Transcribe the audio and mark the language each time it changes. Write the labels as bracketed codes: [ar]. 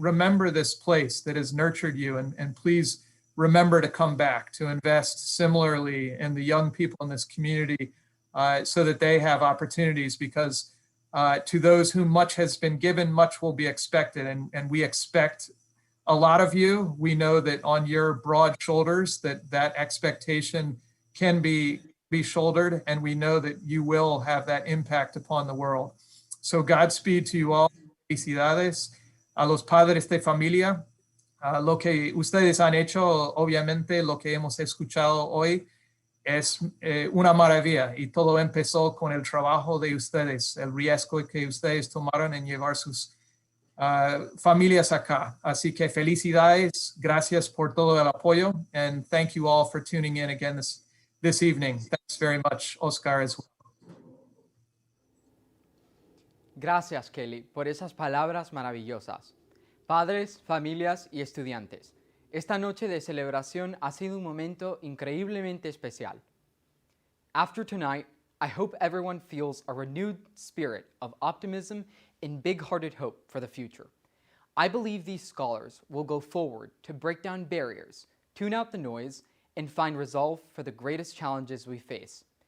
[en] Remember this place that has nurtured you, and please remember to come back, to invest similarly in the young people in this community so that they have opportunities, because to those whom much has been given, much will be expected, and we expect a lot of you. We know that on your broad shoulders that expectation can be shouldered, and we know that you will have that impact upon the world. So Godspeed to you all. [es] Felicidades a los padres de familia. Lo que ustedes han hecho, obviamente, lo que hemos escuchado hoy es una maravilla, y todo empezó con el trabajo de ustedes, el riesgo que ustedes tomaron en llevar sus familias acá. Así que felicidades, gracias por todo el apoyo, [en] and thank you all for tuning in again this evening. Thanks very much, Oscar, as well. [es] Gracias, Kelly, por esas palabras maravillosas. Padres, familias y estudiantes, esta noche de celebración ha sido un momento increíblemente especial. [en] After tonight, I hope everyone feels a renewed spirit of optimism and big-hearted hope for the future. I believe these scholars will go forward to break down barriers, tune out the noise, and find resolve for the greatest challenges we face.